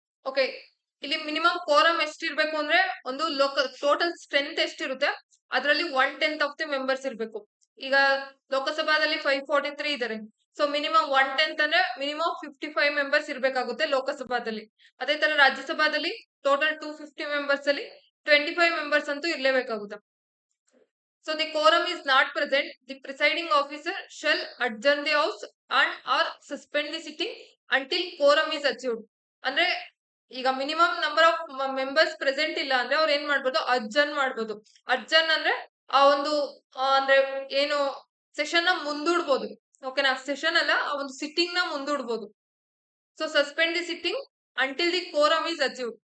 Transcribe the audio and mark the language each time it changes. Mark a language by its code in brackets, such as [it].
[kn] Okay, ಇಲ್ಲಿ minimum quorum ಎಷ್ಟಿರ್ಬೇಕು ಅಂದ್ರೆ ಒಂದು ಟೋಟಲ್ ಸ್ಟ್ರೆಂತ್ ಎಷ್ಟಿರುತ್ತೆ ಅದರಲ್ಲಿ 1/10 ಆಫ್ ದಿ ಮೆಂಬರ್ಸ್ ಇರ್ಬೇಕು. ಈಗ ಲೋಕಸಭಾದಲ್ಲಿ 543 ಇದಾರೆ. ಸೊ ಮಿನಿಮಮ್ 1/10 ಅಂದ್ರೆ ಮಿನಿಮಮ್ 55 ಮೆಂಬರ್ಸ್ ಇರ್ಬೇಕಾಗುತ್ತೆ ಲೋಕಸಭಾದಲ್ಲಿ. ಅದೇ ತರ ರಾಜ್ಯಸಭಾದಲ್ಲಿ ಟೋಟಲ್ 250 ಮೆಂಬರ್ಸ್ ಅಲ್ಲಿ 25 ಮೆಂಬರ್ಸ್ ಅಂತೂ ಇರ್ಲೇಬೇಕಾಗುತ್ತೆ. [en] So the quorum is not present, the presiding officer shall adjourn the house and or suspend the sitting until quorum is achieved. [kn] ಅಂದ್ರೆ ಈಗ minimum number of members present ಇಲ್ಲ ಅಂದ್ರೆ ಅವ್ರು ಏನ್ ಮಾಡ್ಬೋದು, ಅಡ್ಜರ್ನ್ ಮಾಡ್ಬೋದು. ಅಡ್ಜರ್ನ್ ಅಂದ್ರೆ ಆ ಒಂದು ಅಂದ್ರೆ ಏನು ಸೆಷನ್ ನ ಮುಂದೂಡ್ಬೋದು. ಓಕೆನಾ, ಸೆಷನ್ ಅಲ್ಲ ಆ ಒಂದು ಸಿಟ್ಟಿಂಗ್ ನ ಮುಂದೂಡ್ಬೋದು. So [en] Suspend the sitting until the quorum is achieved.